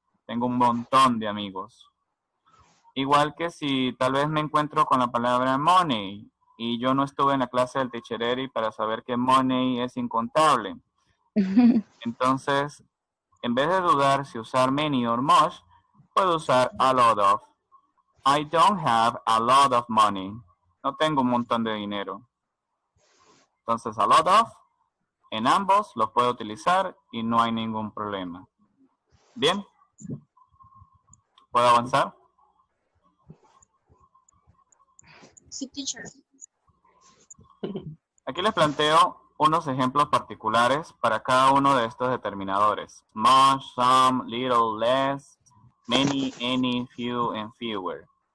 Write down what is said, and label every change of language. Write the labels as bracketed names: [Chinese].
[Spanish] Tengo un montón de amigos. Igual que si tal vez me encuentro con la palabra money y yo no estuve en la clase del Teachereri para saber que money es incontable. Entonces, en vez de dudar si usar many or much, puedo usar a lot of. [English] I don't have a lot of money. [Spanish] No tengo un montón de dinero. Entonces, a lot of, en ambos los puedo utilizar y no hay ningún problema. ¿Bien? ¿Puedo avanzar? Sí, teacher. Aquí les planteo unos ejemplos particulares para cada uno de estos determinadores. [English] Much, some, little, less, many, any, few, and fewer.